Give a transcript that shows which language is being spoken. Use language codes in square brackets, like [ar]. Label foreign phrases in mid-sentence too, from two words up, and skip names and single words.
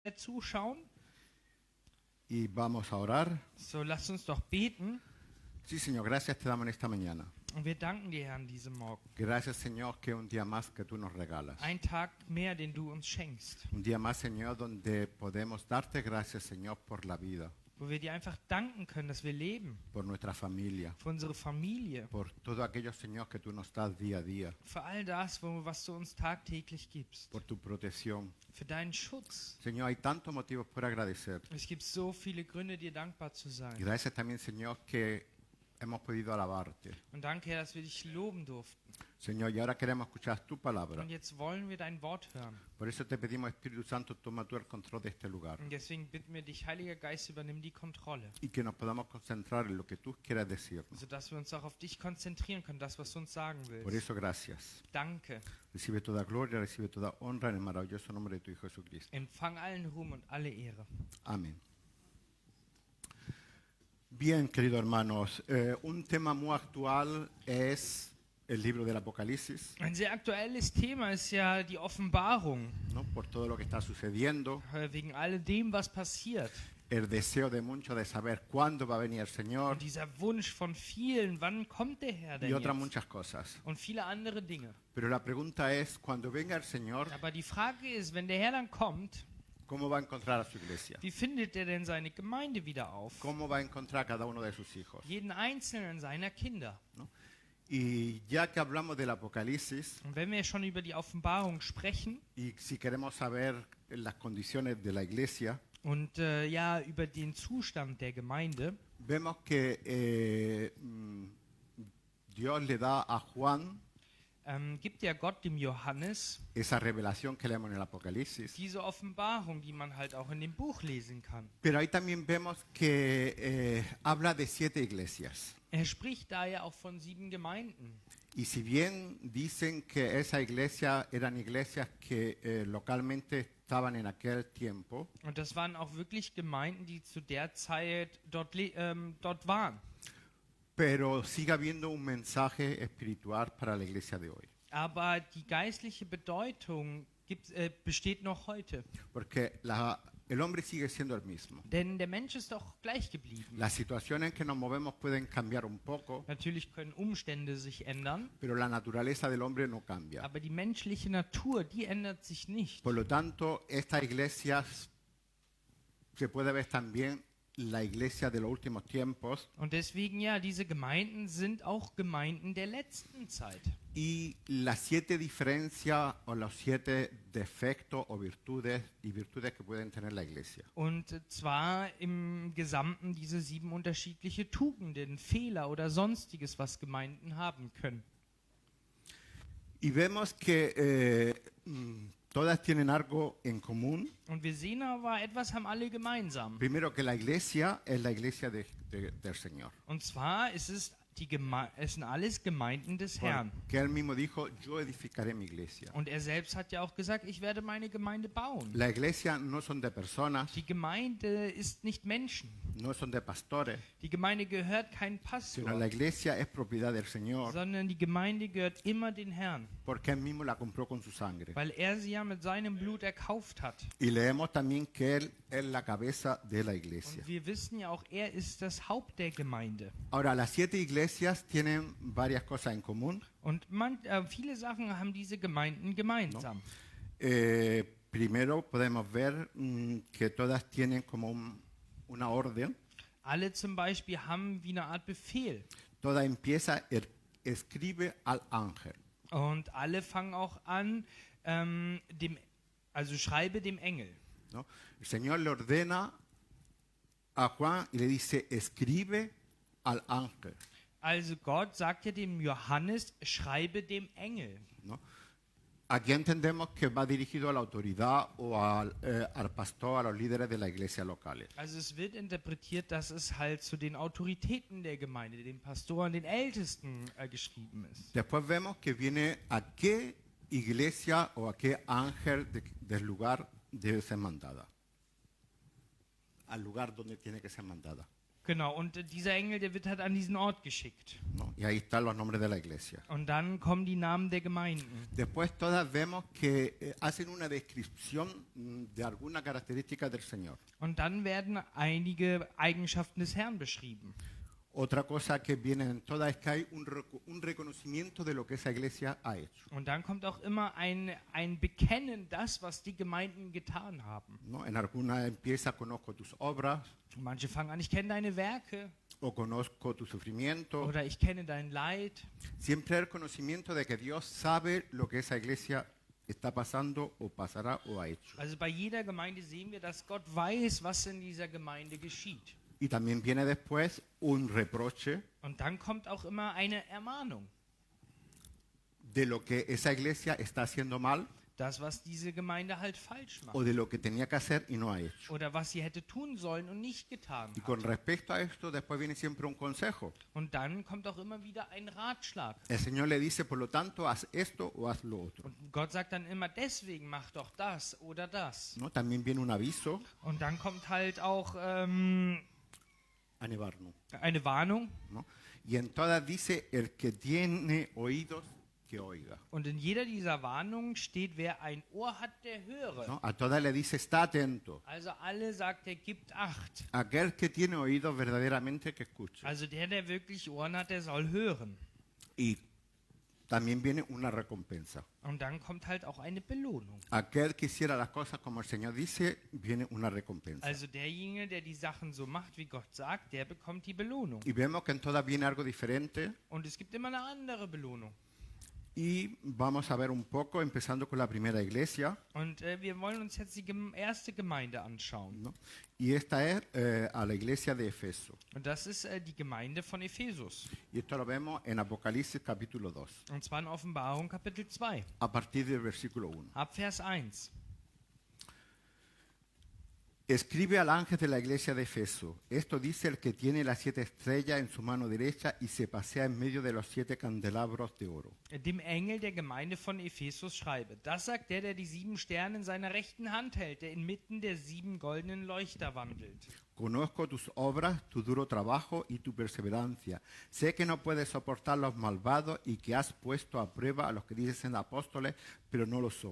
[de] zuschauen. [es] Y vamos a orar. [de] So, lasst uns doch beten. [es] Sí, Señor, gracias te damos en esta mañana. [de] Und wir danken dir, Herr, an diesem Morgen. [es] Gracias, Señor, que un día más que tú nos regalas. [de] Ein Tag mehr, den du uns schenkst. [es] Un día más, Señor, donde podemos darte gracias, Señor, por la vida, [de] Wo wir dir einfach danken können, dass wir leben. [es] por nuestra familia, [de] Für unsere Familie. [es] por todo aquello, Señor, que tú nos das día a día, [de] Für all das, was du uns tagtäglich gibst. [es] por tu protección. [de] Für deinen Schutz. [es] Señor, hay tantos motivos por agradecer. [de] Es gibt so viele Gründe, dir dankbar zu sein. [es] Gracias también, Señor, que hemos podido alabarte. [de] Und danke, Herr, dass wir dich loben durften. [es] Señor, y ahora queremos escuchar tu palabra. [de] Und jetzt wollen wir dein Wort hören. [es] Por eso te pedimos, Espíritu Santo, toma tú el control de este lugar. [de] Und deswegen bitten wir dich, Heiliger Geist, übernimm die Kontrolle. [es] Y que nos podamos concentrar en lo que tú quieras decirnos. [de] Sodass wir uns auch auf dich konzentrieren können, das, was du uns sagen [es] Por [de] willst. [es] eso, gracias. [de] Danke. [es] Recibe toda gloria, recibe toda honra en el maravilloso nombre de tu Hijo Jesucristo. [de] Empfang allen Ruhm und alle Ehre. [es] Amén. Bien, queridos hermanos, un tema muy actual es el libro del Apocalipsis, [de] Ein sehr aktuelles Thema ist ja die Offenbarung, [es] ¿no? Por todo lo que está sucediendo, [de] wegen alledem, was passiert. [es] el deseo de muchos de saber cuándo va a venir el Señor [de] Und dieser Wunsch von vielen, wann kommt der Herr denn [es] y otras [de] jetzt? [es] muchas cosas. [de] Und viele andere Dinge. [es] Pero la pregunta es, cuando venga el Señor, [de] Aber die Frage ist, wenn der Herr dann kommt, [es] ¿cómo va a encontrar a su iglesia? [de] wie findet er denn seine Gemeinde wieder auf? [es] ¿Cómo va a encontrar a cada uno de sus hijos? [de] Jeden einzelnen seiner Kinder. [es] Y ya que hablamos del Apocalipsis, [de] Und wenn wir schon über die Offenbarung sprechen [es] y si queremos saber las condiciones de la iglesia, [de] und ja, über den Zustand der Gemeinde, [es] vemos que Dios le da a Juan [de] gibt ja Gott dem Johannes [es] esa revelación que leemos en el Apocalipsis. [de] diese Offenbarung, die man halt auch in dem Buch lesen kann. [es] Pero ahí también vemos que habla de 7 iglesias. [de] Er spricht da ja auch von 7 Gemeinden. [es] Y si bien dicen que esa iglesia eran iglesias que localmente estaban en aquel tiempo, [de] Und das waren auch wirklich Gemeinden, die zu der Zeit dort waren. [es] pero sigue habiendo un mensaje espiritual para la iglesia de hoy. [de] Aber die geistliche Bedeutung besteht noch heute. [es] Porque el hombre sigue siendo el mismo. [de] Denn der Mensch ist doch gleich geblieben. [es] Las situaciones en que nos movemos pueden cambiar un poco, [de] Natürlich können Umstände sich ändern, [es] pero la naturaleza del hombre no cambia. [de] aber die menschliche Natur, die ändert sich nicht. [es] Por lo tanto, estas iglesias se puede ver también la iglesia de los últimos tiempos [de] Und deswegen ja, diese Gemeinden sind auch Gemeinden der letzten Zeit. [es] y las 7 diferencias o los 7 defectos o virtudes que pueden tener la iglesia. [de] Und zwar im Gesamten diese 7 unterschiedliche Tugenden, Fehler oder sonstiges, was Gemeinden haben können. [es] Y vemos que todas tienen algo en común. [de] Und wir sehen aber, etwas haben alle gemeinsam. [es] Primero, que la iglesia es la iglesia del Señor. [de] Und zwar ist es es sind alles Gemeinden des Herrn. [es] Que él mismo dijo, yo edificaré mi iglesia. [de] Und er selbst hat ja auch gesagt, ich werde meine Gemeinde bauen. [es] La iglesia no son de personas, [de] Die Gemeinde ist nicht Menschen. [es] no son de pastores, [de] Die Gemeinde gehört kein [es] sino [de] Pastor, [es] la iglesia es propiedad del Señor, [de] sondern die Gemeinde gehört immer den Herrn, [es] porque él mismo la compró con su sangre. [de] weil er sie ja mit seinem Blut erkauft hat. [es] Y leemos también que él es la cabeza de la iglesia. [de] Und wir wissen ja auch, er ist das Haupt der Gemeinde. [es] Ahora, las 7 iglesias tienen varias cosas en común. [de] Und viele Sachen haben diese Gemeinden gemeinsam. [es] Primero podemos ver que todas tienen como una orden. [de] Alle zum Beispiel haben wie eine Art Befehl. [es] Toda empieza, escribe al ángel. [de] Und alle fangen auch an, also schreibe dem Engel. [es] ¿No? El Señor le ordena a Juan y le dice, escribe al ángel. [de] Also Gott sagt ja dem Johannes, schreibe dem Engel. [es] ¿No? Aquí entendemos que va dirigido a la autoridad o al pastor, a los líderes de la iglesia locales. [de] Also es wird interpretiert, dass es halt zu den Autoritäten der Gemeinde, den Pastoren, den Ältesten geschrieben ist. [es] Después vemos que viene a qué iglesia o a qué ángel del lugar debe ser mandada. Al lugar donde tiene que ser mandada. [de] Genau, und dieser Engel, der wird halt an diesen Ort geschickt. [es] ¿no? Y ahí están los nombres de la iglesia. [de] Und dann kommen die Namen der Gemeinden. [es] Después todas vemos que hacen una descripción de alguna característica del Señor. [de] Und dann werden einige Eigenschaften des Herrn beschrieben. [es] Otra cosa que viene en todas es que hay un reconocimiento de lo que esa iglesia ha hecho. [de] Und dann kommt auch immer ein Bekennen, das, was die Gemeinden getan haben. [es] ¿no? En alguna empieza, conozco tus obras, [de] Manche fangen an, ich kenne deine Werke [es] o conozco tu sufrimiento. [de] oder ich kenne dein Leid. [es] Siempre hay el conocimiento de que Dios sabe lo que esa iglesia está pasando o pasará o ha hecho. [de] Also bei jeder Gemeinde sehen wir, dass Gott weiß, was in dieser Gemeinde geschieht. [es] Y también viene después un reproche [de] Und dann kommt auch immer eine Ermahnung. [es] de lo que esa iglesia está haciendo mal [de] Das, was diese Gemeinde halt falsch macht. [es] o de lo que tenía que hacer y no ha hecho. [de] Oder was sie hätte tun sollen und nicht getan [es] Y con [de] hat. [es] respecto a esto, después viene siempre un consejo. [de] Und dann kommt auch immer wieder ein Ratschlag. [es] El Señor le dice, por lo tanto, haz esto o haz lo otro. [de] Und Gott sagt dann immer, deswegen mach doch das oder das. [es] ¿no? También viene un aviso [de] Und dann kommt halt auch [es] a Nevarno. [de] eine Warnung. [es] ¿no? Y en todas dice, el que tiene oídos, que oiga. [de] Und in jeder dieser Warnungen steht, wer ein Ohr hat, der höre. [es] ¿no? A todas le dice, está atento. [de] Also alle sagt er, gibt Acht. [es] Aquel que tiene oídos verdaderamente que escuche. [de] Also der wirklich Ohren hat, der soll hören. [es] Y también viene una recompensa. [de] Und dann kommt halt auch eine Belohnung. [es] Aquel que hiciera las cosas como el Señor dice, viene una recompensa. [de] Also derjenige, der die Sachen so macht, wie Gott sagt, der bekommt die Belohnung. [es] Y vemos que en todas viene algo diferente. [de] Und es gibt immer eine andere Belohnung. [es] Y vamos a ver un poco, empezando con la primera iglesia. [de] Und wir wollen uns jetzt die erste Gemeinde anschauen. [es] ¿no? Y esta es a la iglesia de Efeso. [de] Und das ist die Gemeinde von Ephesus. [es] Y esto lo vemos en Apocalipsis capítulo 2, [de] Und zwar in Offenbarung Kapitel 2, [es] a partir del versículo 1. [de] ab Vers 1. [es] Escribe al ángel de la iglesia de Efeso. Esto dice el que tiene las 7 estrellas en su mano derecha y se pasea en medio de los 7 candelabros de oro. [de] Dem Engel der Gemeinde von Ephesus schreibe. Das sagt der die 7 Sterne in seiner rechten Hand hält, der inmitten der 7 goldenen Leuchter wandelt. [es] Conozco tus obras, tu duro trabajo y tu perseverancia. Sé que no puedes soportar los malvados y que has puesto a prueba a los que dicen apóstoles, pero no lo son.